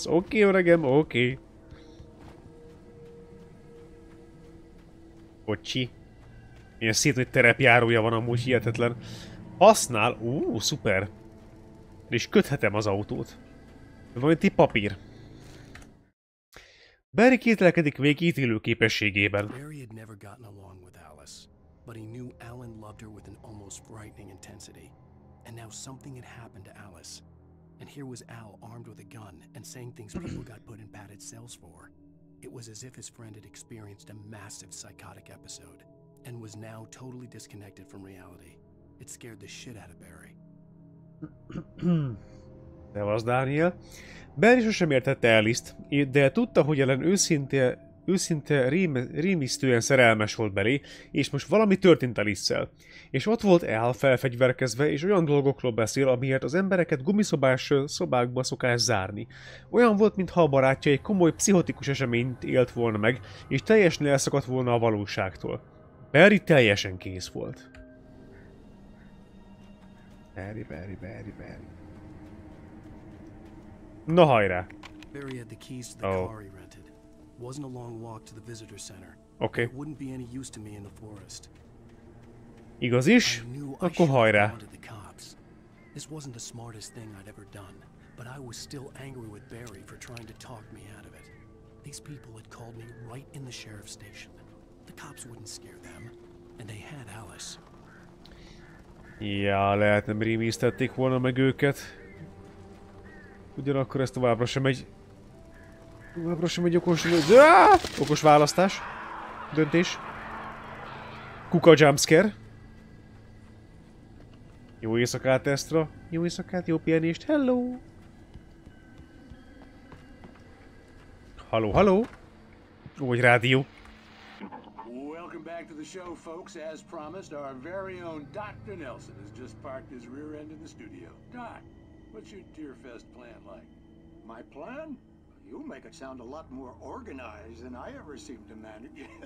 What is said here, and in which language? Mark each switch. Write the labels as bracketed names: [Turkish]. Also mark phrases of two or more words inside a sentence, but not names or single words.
[Hungarian] Oké, öregem, oké. Kocsi. Ilyen szép nagy terepjárója van amúgy, hihetetlen. Használ... szuper. És köthetem az autót. Van itt papír. Barry kételkedik még ítélő képességében. [English] Barry had never gotten along with Alice, but he knew Alan loved her with an almost frightening intensity. And now something had happened to Alice. And here was Al armed with a gun and saying things people got put in padded cells for. It was as if his friend had experienced a massive psychotic episode and was now totally disconnected from reality. It scared the shit out of Barry. [Hungarian] Szevasz, Daniel. Barry sosem értette Alice-t, de tudta, hogy Ellen őszinte rémisztően szerelmes volt belé, és most valami történt Alice-szel. És ott volt Al felfegyverkezve, és olyan dolgokról beszél, amiért az embereket gumiszobás szobákba szokás zárni. Olyan volt, mintha a barátja egy komoly pszichotikus eseményt élt volna meg, és teljesen elszakadt volna a valóságtól. Barry teljesen kész volt. Barry. Na hajrá! [English] Barry had the keys to the car he rented. Wasn't a long walk to the visitor center. Okay. It wouldn't be any use to me in the forest. [Hungarian] Igaz is? Akkor hajrá! [English] This wasn't the smartest thing I'd ever done, but I was still angry with Barry for trying to talk me out of it. These people had called me right in the sheriff's station. The cops wouldn't scare them, and they had Alice. [Hungarian] Ja, lehet nem rémisztették volna meg őket. Ugyanakkor ez továbbra sem egy okos választás. Döntés. Kuka jumpscare. Jó éjszakát, Estra. Jó éjszakát, jó pihenést. Hello! Halló. Vagy rádió. [English] Welcome back to the show, folks. As promised, our very own Dr. Nelson has just parked his rear end in the studio. Doc, what's your Deerfest plan like? My plan? You make it sound a lot more organized than I ever seem to manage.